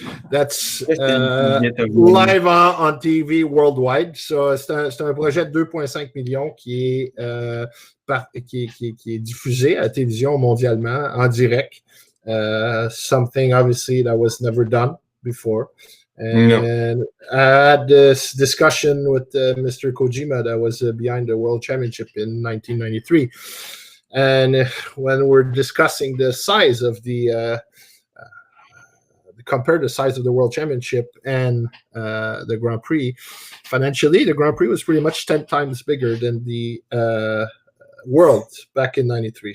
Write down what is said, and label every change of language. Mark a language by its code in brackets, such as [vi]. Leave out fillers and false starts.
[en] That's live on TV worldwide. [fr] So c'est un projet de 2,5 millions qui est diffusé à la télévision mondialement en direct. [en] Something obviously that was never done before. And I had this discussion with Mr. Kojima that was behind the World Championship in 1993. And when we're discussing the size of compare the size of the World Championship and the Grand Prix, financially, the Grand Prix was pretty much 10 times bigger than the World back in 93.